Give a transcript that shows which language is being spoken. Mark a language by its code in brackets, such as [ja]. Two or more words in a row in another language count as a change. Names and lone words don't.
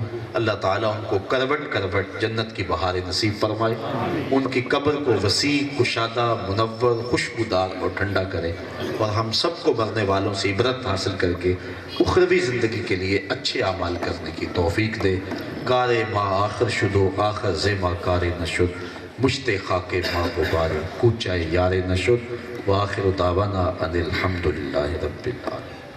[ur] اللہ تعالیٰ ان کو کروٹ کروٹ جنت کی بہاریں نصیب فرمائے، ان کی قبر کو وسیع، کشادہ، منور، خوشبودار اور ٹھنڈا کرے، اور ہم سب کو مرنے والوں سے عبرت حاصل کر کے اخروی زندگی کے لیے اچھے اعمال کرنے کی توفیق دے. [fa] کار ما آخر شدو آخر زیما کار نشد، مشت خاک ما غبار کوچہ یار نشد، [ar] وآخر دعوانا ان الحمدللہ رب العالمین.